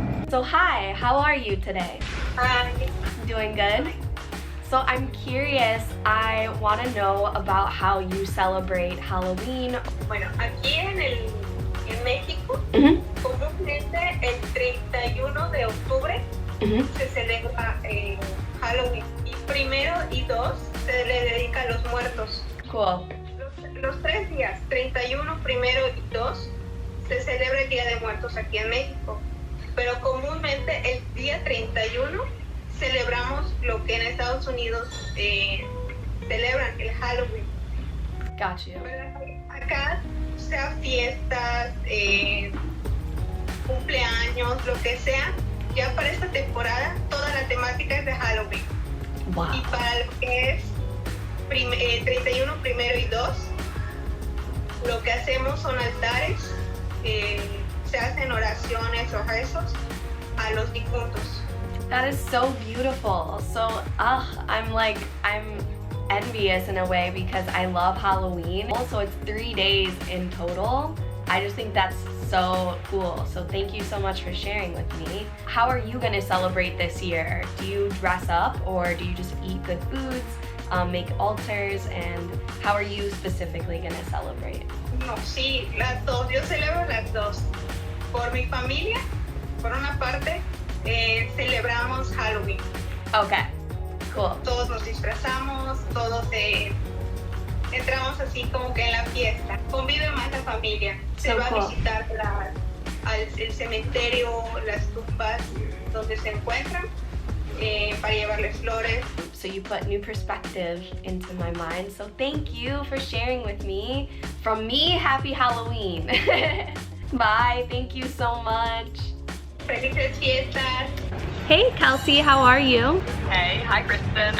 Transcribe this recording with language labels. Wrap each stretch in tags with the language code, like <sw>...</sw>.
<en>So hi, how are you today? Hi. Doing good? So I'm curious, I want to know about how you celebrate Halloween.</en> <es>Bueno, aquí en México, comúnmente el 31 de octubre se celebra Halloween. Y 1 y 2 se le dedica a los muertos.</es> <en>Cool.</en> <es>Los 3 días, 31, 1 y 2, se celebra el Día de Muertos aquí en México. Pero comúnmente el día 31 celebramos lo que en Estados Unidos celebran, el Halloween.</es> <en>Got you.</en> <es>Acá, sea fiestas, cumpleaños, lo que sea, ya para esta temporada toda la temática es de Halloween.</es> <en>Wow.</en> <es>Y para lo que es 31, 1 y 2, lo que hacemos son altares, se hacen oraciones o rezos a los difuntos.</es> <en>That is so beautiful. So, I'm envious in a way because I love Halloween. Also, it's 3 days in total. I just think that's so cool. So thank you so much for sharing with me. How are you gonna celebrate this year? Do you dress up or do you just eat good foods, make altars, and how are you specifically gonna celebrate?</en> <es>No, sí, las dos. Yo celebro las dos. Por mi familia, por una parte, celebramos Halloween.</es> <en>Okay, cool.</en> <es>Todos nos disfrazamos, todos entramos así como que en la fiesta. Convive más la familia. Se</es> <en>So</en> <es>va</es> <en>cool.</en> <es>a visitar el cementerio, las tumbas donde se encuentran, para llevarles flores.</es> <en>So you put new perspective into my mind. So thank you for sharing with me. From me, happy Halloween. Bye, thank you so much.</en> <es>Felices fiestas.</es> <en>Hey Kelsey, how are you? Hey, hi Kristin.</en>